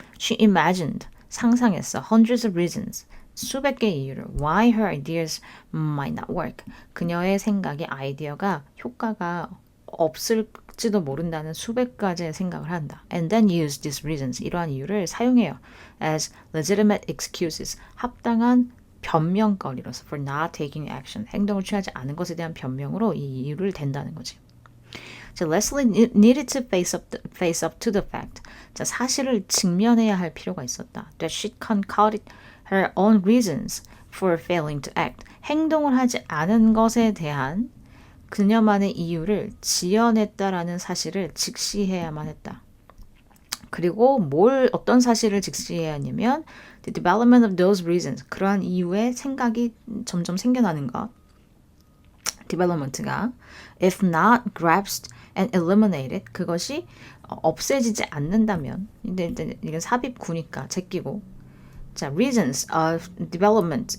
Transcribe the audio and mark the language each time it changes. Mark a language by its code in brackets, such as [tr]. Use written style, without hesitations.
[en] She imagined. [ko] 상상했어. [en] Hundreds of reasons. [ko] 수백 개의 이유를 [en] why her ideas might not work. [ko] 그녀의 생각의 아이디어가 효과가 없을지도 모른다는 수백 가지의 생각을 한다. [en] And then use these reasons. [ko] 이러한 이유를 사용해요. [en] As legitimate excuses. [ko] 합당한 변명거리로서 [en] for not taking action. [ko] 행동을 취하지 않은 것에 대한 변명으로 이 이유를 댄다는 거지. [en] 자, Leslie needed to face up to the fact. [ko] 자, 사실을 직면해야 할 필요가 있었다. [en] That she concocted her own reasons for failing to act. [ko] 행동을 하지 않은 것에 대한 그녀만의 이유를 지어냈다라는 사실을 직시해야만 했다. 그리고 어떤 사실을 직시해야 하냐면 [en] the development of those reasons. [ko] 그러한 이유의 생각이 점점 생겨나는 것. [en] development가 if not grasped and eliminated. [ko] 그것이 없애지지 않는다면 이건 삽입구니까 제끼고 자, [en] reasons of development.